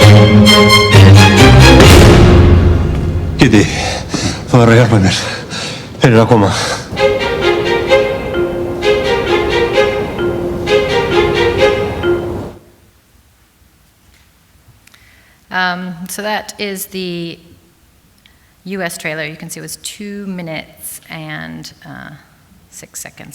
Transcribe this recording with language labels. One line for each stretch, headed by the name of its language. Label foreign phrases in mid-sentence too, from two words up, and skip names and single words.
Icelandic: Kitty, það var að hjálpa mér. Þeir eru að koma.
English: So that is the US trailer. You can see it was 2 minutes and 6 seconds.